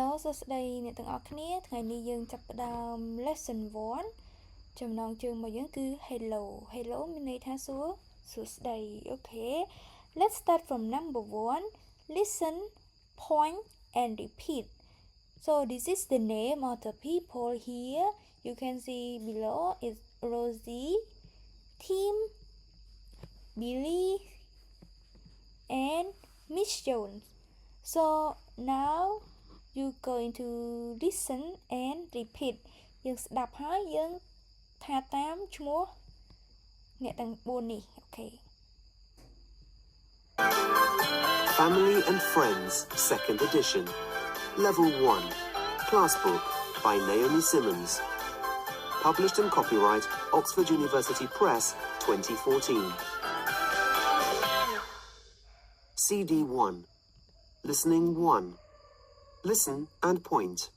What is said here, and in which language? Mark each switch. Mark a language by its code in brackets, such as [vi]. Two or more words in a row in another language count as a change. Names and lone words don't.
[km] សួស្តីអ្នកទាំងអស់គ្នាថ្ងៃនេះយើងចាប់ផ្ដើម lesson 1 ចំណងជើងរបស់យើងគឺ [en] hello hello [km] មានន័យថាសួស្តី [en] Okay let's start from number 1 listen point and repeat so this is the name of the people here you can see below is Rosie Tim Billy and Miss Jones so now you going to listen and repeat [km] យើងស្ដាប់ហើយយើងថាតាមឈ្មោះអ្នកទាំង4នេះ [en] Okay Family and Friends Second Edition Level 1 Class Book by Naomi Simmons Published and copyright Oxford University Press 2014 CD 1 Listening 1 Listen and point.